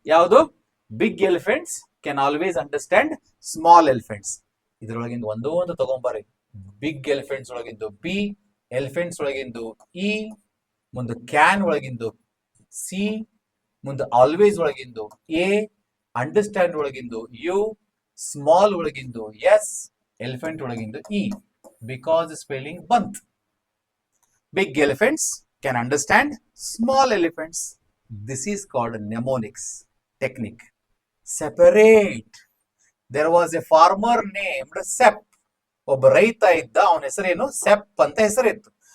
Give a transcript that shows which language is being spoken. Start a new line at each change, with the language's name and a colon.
Kannada: ಯಾವುದು,
English: Big elephants can always understand small elephants.
Kannada: ಇದ್ರೊಳಗಿಂದ ಒಂದೋ ಒಂದು ತಗೊಂಬರ್ರಿ. Big elephants ಒಳಗಿದ್ದು B, elephants ಒಳಗಿಂದು E, ಮುಂದೆ ಕ್ಯಾನ್ ಒಳಗಿಂದು ಸಿ, ಮುಂದೆ always ಒಳಗಿಂದು A, understand ಒಳಗಿಂದು you, small ಒಳಗಿಂದು S, elephant ಒಳಗಿಂದು E. Because spelling ಬಂತ್.
English: Big elephants can understand small elephants. This is called mnemonics technique. Separate. There was a farmer named Sep.
Kannada: ಒಬ್ಬ ರೈತ ಇದ್ದ, ಅವನ ಹೆಸರೇನು ಸೆಪ್ ಅಂತ ಹೆಸರಿತ್ತು.